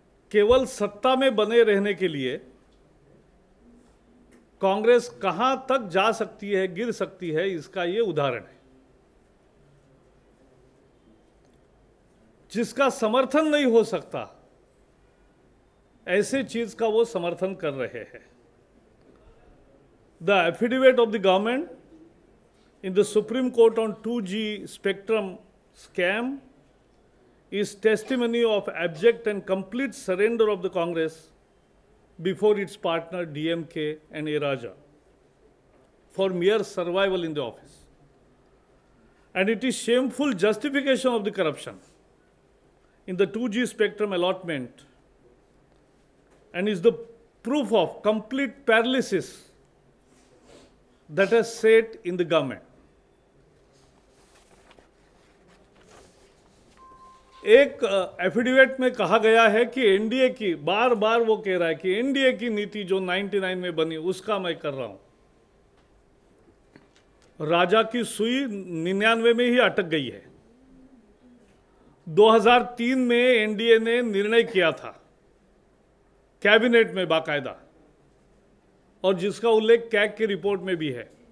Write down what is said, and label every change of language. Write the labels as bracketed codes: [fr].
[hi] केवल सत्ता में बने रहने के लिए कांग्रेस कहां तक जा सकती है, गिर सकती है, इसका ये उदाहरण है। जिसका समर्थन नहीं हो सकता ऐसे चीज का वो समर्थन कर रहे हैं। [en] The affidavit of the government in the Supreme Court on 2G spectrum scam is testimony of abject and complete surrender of the Congress before its partner DMK and A. Raja for mere survival in the office. And it is shameful justification of the corruption in the 2G spectrum allotment and is the proof of complete paralysis that has set in the government. [hi] एक affidavit में कहा गया है कि NDA की, बार बार वो कह रहा है कि एनडीए की नीति जो 99 में बनी उसका मैं कर रहा हूं। राजा की सुई 99 में ही अटक गई है। 2003 में एनडीए ने निर्णय किया था कैबिनेट में बाकायदा, और जिसका उल्लेख कैग की रिपोर्ट में भी है।